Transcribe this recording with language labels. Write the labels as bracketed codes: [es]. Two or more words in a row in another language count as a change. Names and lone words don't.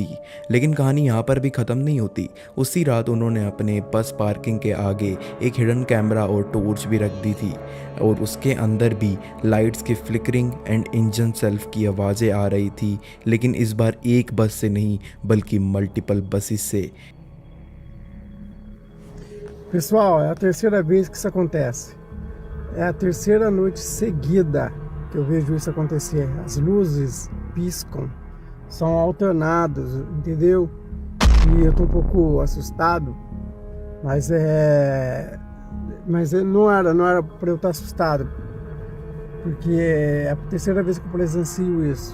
[hi] लेकिन कहानी यहाँ पर भी ख़त्म नहीं होती। उसी रात उन्होंने अपने [en] bus parking [hi] के आगे एक [en] hidden camera [hi] और टॉर्च भी रख दी थी और उसके अंदर भी लाइट्स की [en] flickering and engine self [hi] की आवाज़ें आ रही थी, लेकिन इस बार एक बस से नहीं बल्कि [en] multiple buses [hi] से। [pt] Pessoal, é a terceira vez que isso acontece. É a terceira noite seguida que eu vejo isso acontecer. As luzes piscam, são alternados, entendeu? E eu tô um pouco assustado, mas não era para eu estar assustado, porque é a terceira vez que eu presencio isso.